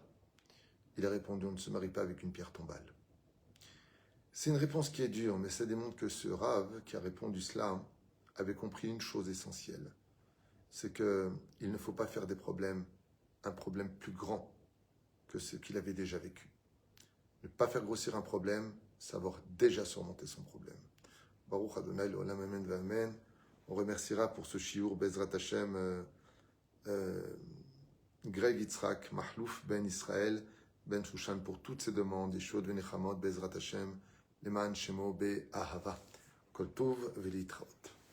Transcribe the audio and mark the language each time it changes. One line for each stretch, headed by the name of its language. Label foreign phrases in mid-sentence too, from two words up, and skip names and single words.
French: Il a répondu « On ne se marie pas avec une pierre tombale. » C'est une réponse qui est dure, mais ça démontre que ce rave qui a répondu cela avait compris une chose essentielle. C'est qu'il ne faut pas faire des problèmes un problème plus grand que ce qu'il avait déjà vécu. Ne pas faire grossir un problème, savoir déjà surmonter son problème.
Hebrew: ברוך ה' לעולם אמן ואמן.
French: On remerciera pour ce shiur
Hebrew: בעזרת השם
French: Greg Yitzhak Mahlouf ben Israël ben Shushan pour toutes ses demandes.
Hebrew: ישועה ונחמות בעזרת השם למען שמו באהבה. כל טוב ולהתראות.